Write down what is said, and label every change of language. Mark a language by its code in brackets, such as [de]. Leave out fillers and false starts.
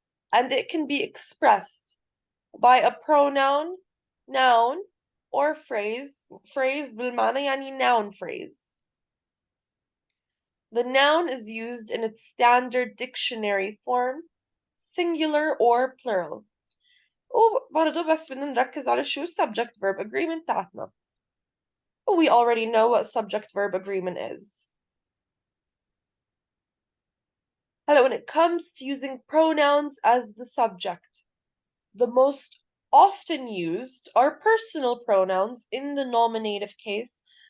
[en] And it can be expressed by a pronoun, noun, or phrase. [ar] Phrase بالمعنى يعني noun phrase. [en] The noun is used in its standard dictionary form, singular or plural. [ar] وبرضه بس بدنا نركز على شو subject verb agreement تاعتنا. [en] We already know what subject verb agreement is. When it comes to using pronouns as the subject, the most often used are personal pronouns in the nominative case.